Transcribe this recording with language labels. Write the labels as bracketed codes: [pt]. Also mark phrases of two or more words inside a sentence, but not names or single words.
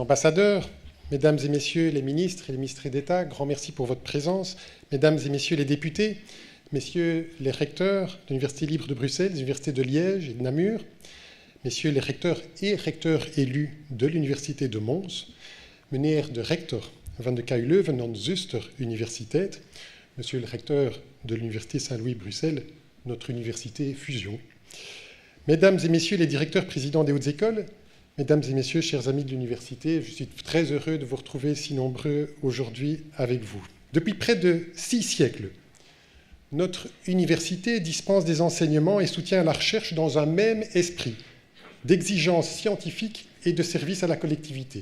[fr] ambassadeurs, Mesdames et Messieurs les ministres et les ministres d'État, grand merci pour votre présence, Mesdames et Messieurs les députés, Messieurs les recteurs de l'Université libre de Bruxelles, des universités de Liège et de Namur, Messieurs les recteurs et recteurs élus de l'Université de Mons, [nl] Meneer de rector van de KU Leuven en zuster universiteit, [fr] Monsieur le recteur de l'Université Saint-Louis-Bruxelles, notre université fusion, Mesdames et Messieurs les directeurs présidents des hautes écoles, Mesdames et Messieurs, chers amis de l'université, je suis très heureux de vous retrouver si nombreux aujourd'hui avec vous. Depuis près de 6 siècles, notre université dispense des enseignements et soutient la recherche dans un même esprit d'exigence scientifique et de service à la collectivité.